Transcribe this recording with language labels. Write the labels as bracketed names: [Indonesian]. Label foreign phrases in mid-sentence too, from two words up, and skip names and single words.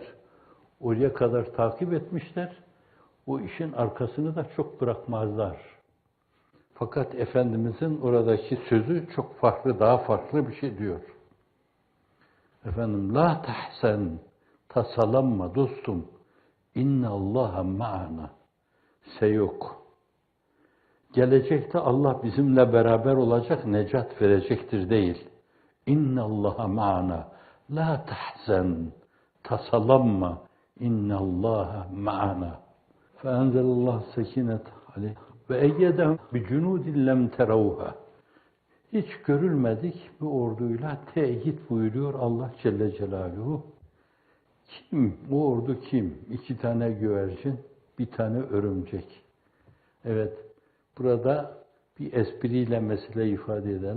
[Turkish] Oraya kadar takip etmişler. O işin arkasını da çok bırakmazlar. Fakat Efendimizin oradaki sözü çok farklı, daha farklı bir şey diyor. Efendim, [Arabic] لا تحزن, [Turkish] tasalanma dostum, [Arabic] إن الله معنا. [Turkish] Yok. Gelecekte Allah bizimle beraber olacak, necat verecektir değil. [Arabic] إن الله معنا. لا تحزن, tasalanma, إن الله معنا. فأنزل الله سكينته عليه وأيده بجنود لم تروها. [Turkish] Hiç görülmedik bir orduyla teyit buyuruyor Allah Celle Celaluhu. Kim? Bu ordu kim? 2 tane güvercin, 1 tane örümcek. Evet, burada bir espriyle mesele ifade edelim.